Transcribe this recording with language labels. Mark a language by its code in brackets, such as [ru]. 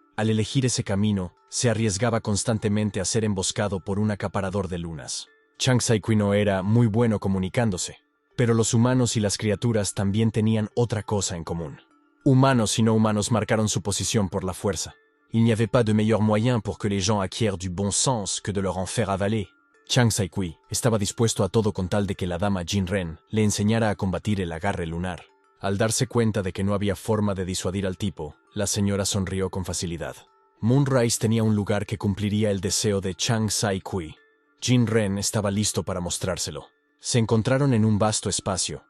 [es] Al elegir ese camino, se arriesgaba constantemente a ser emboscado por un acaparador de lunas. Chang Sai-kui no era muy bueno comunicándose, pero los humanos y las criaturas también tenían otra cosa en común. Humanos y no humanos marcaron su posición por la fuerza. [fr] Il n'y avait pas de meilleur moyen pour que les gens acquièrent du bon sens que de leur en faire avaler. [es] Chang Sai-kui estaba dispuesto a todo con tal de que la dama Jin-ren le enseñara a combatir el agarre lunar. Al darse cuenta de que no había forma de disuadir al tipo, la señora sonrió con facilidad. Moonrise tenía un lugar que cumpliría el deseo de Chang Sai-kui. Jin-ren estaba listo para mostrárselo. Se encontraron en un vasto espacio.